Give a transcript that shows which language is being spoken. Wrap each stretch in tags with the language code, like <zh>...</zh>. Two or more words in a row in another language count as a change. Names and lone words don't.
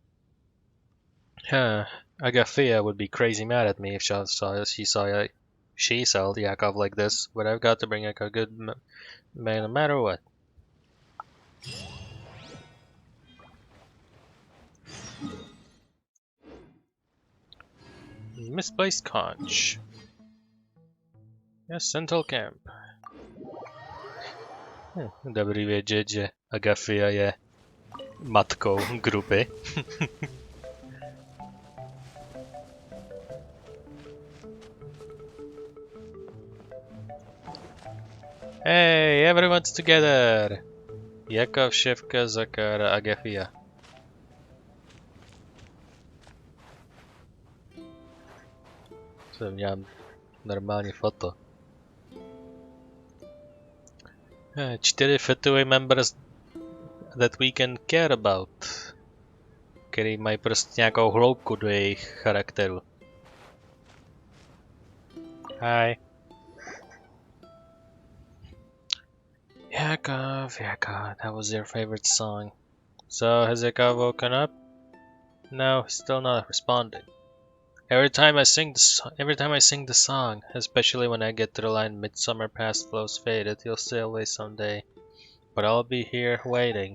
<en>Agafia would be crazy mad at me if she saw Yakov like this, but I've got to bring a good man no matter what. Misplaced conch. Yes, Central Camp.</en> <cs>Dobrý vědět, že Agafia je matkou grupy.</cs> <en>Hey, everyone's together! Yakov, Shevka, Zakar, Agafia.</en> <cs>Jsem měl normální foto.</cs> <en>4 Fatui members that we can care about,</en> <cs>který mají prostě nějakou hloubku do jejich charakteru.</cs> <en>Hi. Yakov, that was your favorite song. So, has Yakov woken up? No, he's still not responding. Every time I sing the song, especially when I get to the line "Midsummer past flows faded," he'll sail away someday. But I'll be here waiting.</en>